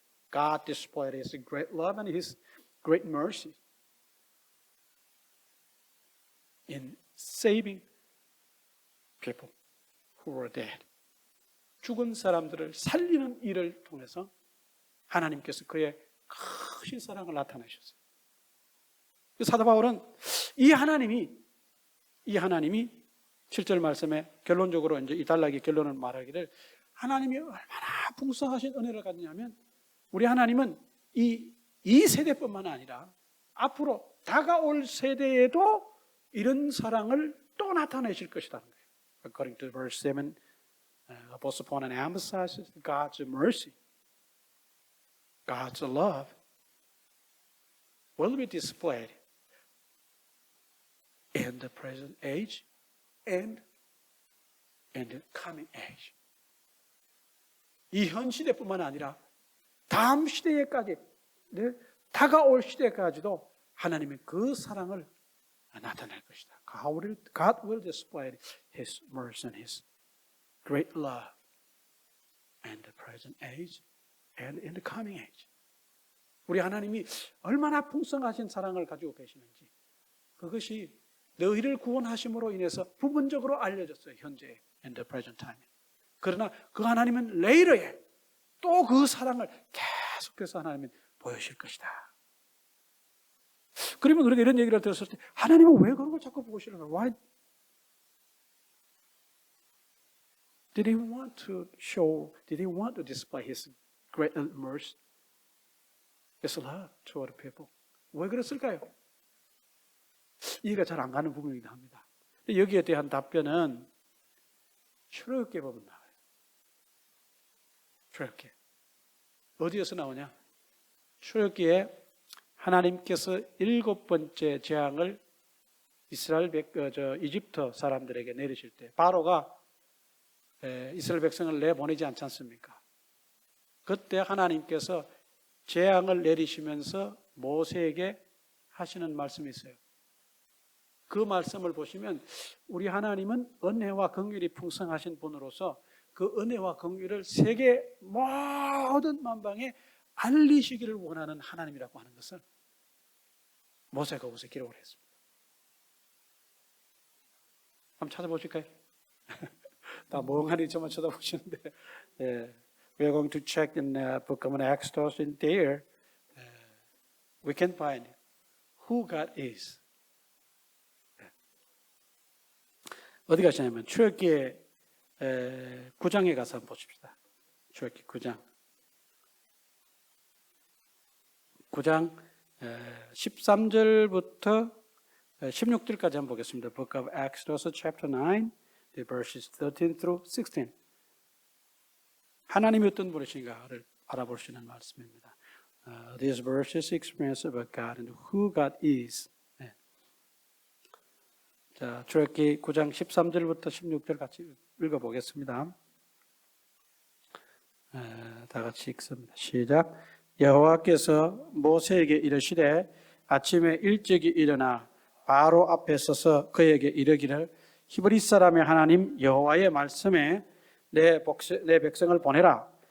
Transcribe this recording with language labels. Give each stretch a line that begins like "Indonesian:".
English: God displayed His great love and His great mercy in saving people who were dead.
Korean: 죽은 사람들을 살리는 일을 통해서 하나님께서 그의 크신 사랑을 나타내셨어요. 사도 바울은 이 하나님이 7절 말씀에 결론적으로 이제 이 단락의 결론을 말하기를 하나님이 얼마나 풍성하신 은혜를 갖냐면 우리 하나님은 이 세대뿐만 아니라 앞으로 다가올 세대에도 이런 사랑을 또 나타내실 것이라는 거예요.
English: According to verse 7, Apostle Paul emphasizes God's mercy, God's love will be displayed in the present age and in the coming age.
Korean: 이 현 시대뿐만 아니라 다음 시대에까지, 다가올 시대까지도 하나님의 그 사랑을 나타낼 것이다.
English: God will display His mercy and His great love in the present age and in the coming age.
Korean: 우리 하나님이 얼마나 풍성하신 사랑을 가지고 계시는지 그것이 너희를 구원하심으로 인해서 부분적으로 알려졌어요. 현재
English: in the present time.
Korean: 그러나 그 하나님은 레이러에 또 그 사랑을 계속해서 하나님은 보여주실 것이다. 그러면 우리가 이런 얘기를 들었을 때 하나님은 왜 그런 걸 자꾸 보시는가?
English: Why did He want to show? Did He want to display His great mercy, His love toward people?
Korean: 왜 그랬을까요? 이해가 잘 안 가는 부분이기도 합니다. 여기에 대한 답변은 출애굽기 보면 나와요. 출애굽기 어디에서 나오냐? 출애굽기에 하나님께서 7번째 재앙을 이스라엘 이집트 사람들에게 내리실 때 바로가 이스라엘 백성을 내보내지 않지 않습니까? 그때 하나님께서 재앙을 내리시면서 모세에게 하시는 말씀이 있어요. 그 말씀을 보시면 우리 하나님은 은혜와 긍휼이 풍성하신 분으로서 그 은혜와 긍휼을 세계 모든 만방에 알리시기를 원하는 하나님이라고 하는 것을 모세가 그것을 기록을 했습니다. 한번 찾아보실까요? 다 멍하니 저만 쳐다보시는데,
English: we are going to check in the book of Exodus. In there, we can find who God is.
Korean: 어디 가시냐면 출애굽기 9장에 가서 한번 보십시다. 출애굽기 9장 13절부터 16절까지 한번 보겠습니다.
English: Book of Exodus chapter 9, the verses 13 through 16.
Korean: 하나님이 어떤 분이신가를 알아볼 수 있는 말씀입니다.
English: These verses express about God and who God is.
Korean: 자, 출애굽기 9장 13절부터 16절 같이 읽어보겠습니다. 다 같이 읽습니다. 시작. 여호와께서 모세에게 이르시되 아침에 일찍이 일어나 바로 앞에 서서 그에게 이르기를 히브리 사람의 하나님 여호와의 말씀에 내 백성을 보내라.